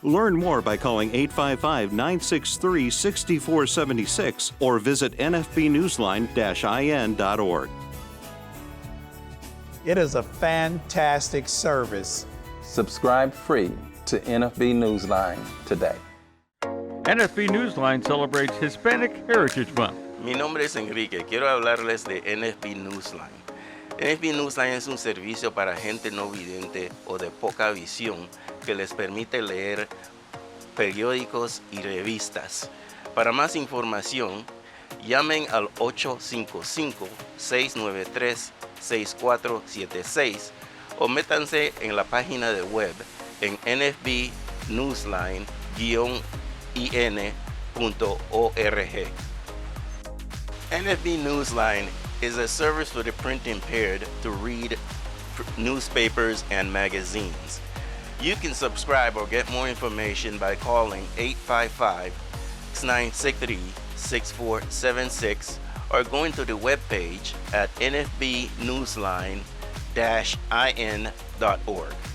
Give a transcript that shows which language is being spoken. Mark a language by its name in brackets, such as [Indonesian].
[English] Learn more by calling 855-963-6476 or visit nfbnewsline-in.org. It is a fantastic service. Subscribe free to NFB Newsline today. NFB Newsline celebrates Hispanic Heritage Month. [Spanish] Mi nombre es Enrique. Quiero hablarles de NFB Newsline. NFB Newsline es un servicio para gente no vidente o de poca visión que les permite leer periódicos y revistas. Para más información, llamen al 855-693-6476 o métanse en la página de web en nfbnewsline-in.org. [English] NFB Newsline is a service for the print impaired to read newspapers and magazines. You can subscribe or get more information by calling 855-963-6476 or going to the webpage at nfbnewsline-in.org.